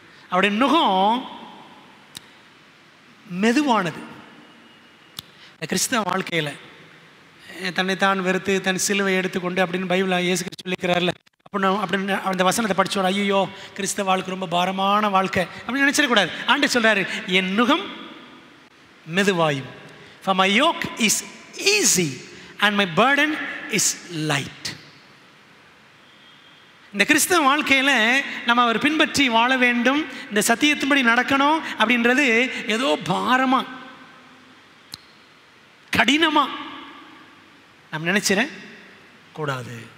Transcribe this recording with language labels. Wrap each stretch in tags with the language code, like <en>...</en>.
<ta>அவருடைய நுகம் மெதுவானது. கிறிஸ்தவ வாழ்க்கையில் தன்னைத்தான் வெறுத்து தன் சிலுவை எடுத்துக்கொண்டு அப்படின்னு பைபிள் இயேசு கிறிஸ்து சொல்லியிருக்கிறார்ல, அப்படின்னு அந்த வசனத்தை படிச்சோம். ஐயோ, கிறிஸ்தவ வாழ்க்கை ரொம்ப பாரமான வாழ்க்கை அப்படின்னு நினைச்சிடக்கூடாது. ஆண்டு சொல்றாரு, என் நுகம் மெதுவாயும்.</ta> <en>For my yoke is easy and my burden is light.</en> <ta>இந்த கிறிஸ்தவ வாழ்க்கையில் நம்ம அவர் பின்பற்றி வாழ வேண்டும், இந்த சத்தியத்தின்படி நடக்கணும் அப்படின்றது ஏதோ பாரமா, கடினமா நம்ம நினைச்சிட கூடாது.</ta>